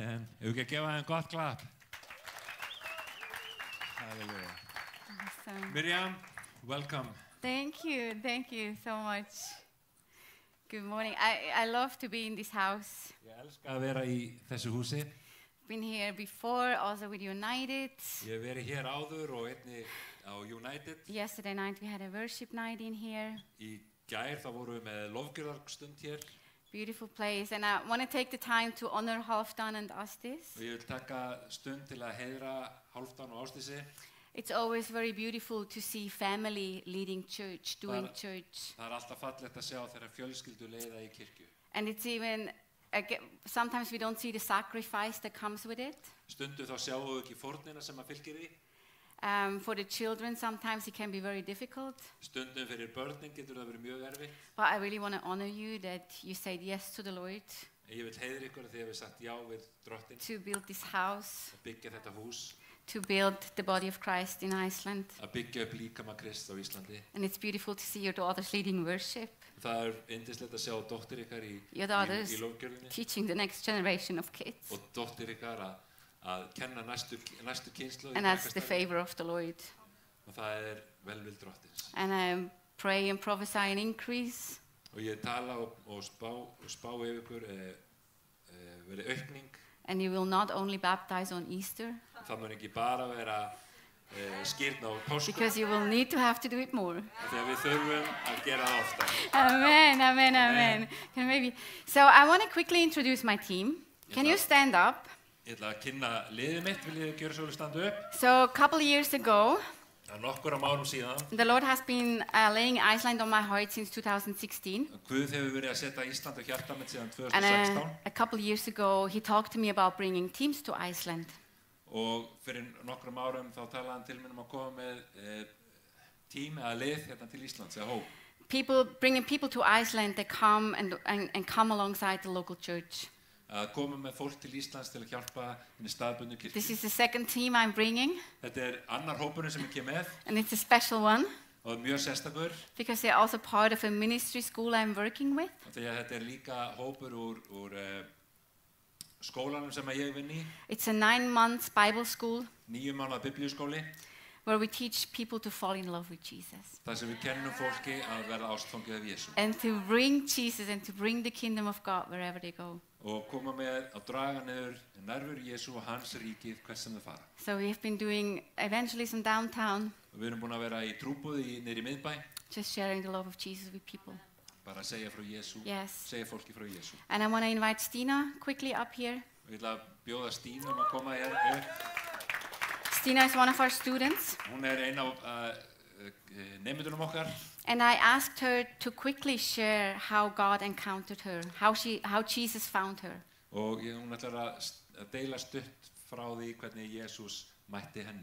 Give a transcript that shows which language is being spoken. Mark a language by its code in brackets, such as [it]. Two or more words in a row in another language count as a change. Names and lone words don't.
[is] Ef við ekki að gefa þeim gott klapp. Halleluja. [en] Awesome. Miriam, welcome. Thank you so much. Good morning. I love to be in this house. [is] Ég elska að vera í þessu húsi. [en] Been here before, also with United. [is] Ég hef verið hér áður og einnig á United. [en] Yesterday night we had a worship night in here. [is] Í gær þá vorum við með lofgjörðarstund hér. [en] Beautiful place. And I want to take the time to honor Halfdan and Astis. [is] Og ég vil taka stund til að heiðra Hálfdan og Ásdísi. [en] It's always very beautiful to see family leading church, doing church. [is] Það alltaf fallegt að sjá þegar fjölskyldu leiða í kirkju. [en] And it's even, sometimes we don't see the sacrifice that comes with it. [is] Stundu þá sjáum við ekki fórnina sem að fylgir því. [en] For the children, sometimes it can be very difficult. [is] Stundum fyrir börnin getur það verið mjög erfitt. [en] But I really want to honor you that you said yes to the Lord [is] En ég vil heiðra ykkur því að við sagt já við drottin [en] to build this house, [is] að byggja þetta hús, [en] to build the body of Christ in Iceland. [is] að byggja upp líkama Krist á Íslandi. [en] And it's beautiful to see your daughters leading worship, [is] Það yndislegt að sjá dóttir ykkar í [en] Your daughters. [is] lofgjörðinni [en] teaching the next generation of kids. [is] og dóttir ykkar að kenna næstu kynslu [en] And that's the favor of the Lord. [is] og það velvild drottins. [en] And I pray and prophesy an increase. [is] Og ég tala og spá yfir ykkur verið aukning. [en] And you will not only baptize on Easter, [is] Það mun ekki bara vera skírn á páskum, [en] because you will need to have to do it more. [is] þegar við þurfum að gera það oftar. [en] Amen, amen, amen. Can maybe. So I want to quickly introduce my team. Can you stand up? [is] Ég ætla að kynna liðið mitt, vil ég gjöra svo við standu upp. [en] So a couple of years ago, [is] Það nokkur árum síðan, [en] the Lord has been laying Iceland on my heart since 2016. [is] Guð hefur verið að setja Ísland á hjarta mitt síðan [en] And 2016 a couple of years ago, he talked to me about bringing teams to Iceland. [is] og fyrir nokkrum árum þá talaði hann til mér að koma með tím eða lið hérna til Íslands eða hóp. [en] Bringing people to Iceland that come and come alongside the local church. [is] Að koma með fólk til Íslands til að hjálpa henni staðbundnu kirkju. [en] This is the second team I'm bringing, [is] Þetta annar hópurinn sem ég kem með [en] and it's a special one [is] og mjög sérstakur [en] because they're also part of a ministry school I'm working with. [is] því að þetta líka hópur úr skólanum sem að ég vinn í, [en] It's a 9 months Bible school [is] 9 mánaða biblíuskóli, [en] where we teach people to fall in love with Jesus [is] þar sem við kennum fólki að verða ástfangið af Jesú [en] and to bring Jesus and to bring the kingdom of God wherever they go. [is] og koma með að draga niður nærveru Jesú og hans ríkið hvert sem þau fara. [en] So we have been doing evangelism downtown, [is] Og við erum búin að vera í trúboði niður í miðbæ, [en] just sharing the love of Jesus with people. [is] bara að segja frá Jesú, [en] Yes. [is] segja fólki frá Jesú. [en] And I want to invite Stina quickly up here. [is] Og ég ætla að bjóða Stínu að koma hér upp. [en] Stina is one of our students, [is] Hún ein af nemyndunum okkar [en] and I asked her to quickly share how God encountered her, how Jesus found her. [is] og hún ætlar að deila stutt frá því hvernig Jesús mætti henni.